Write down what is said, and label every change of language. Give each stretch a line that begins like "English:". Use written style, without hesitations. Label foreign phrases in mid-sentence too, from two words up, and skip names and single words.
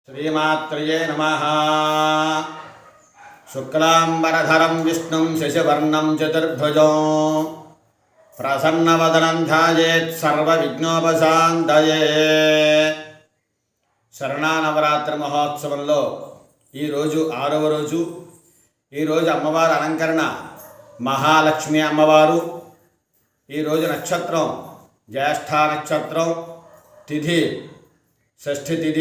Sanskrit: श्रीमात्रये नमः। शुक्लांबरधरं विष्णुं शशिवर्णं चतुर्भुजं प्रसन्नवदनं ध्यायेत् सर्वविघ्नोपशान्तये।
Telugu: శరణానవరాత్రి మహోత్సవంలో ఈరోజు 6వ రోజు. ఈరోజు అమ్మవారి అలంకరణ మహాలక్ష్మి అమ్మవారు. ఈరోజు నక్షత్రం జ్యేష్ఠ నక్షత్రం, తిథి షష్ఠి తిథి.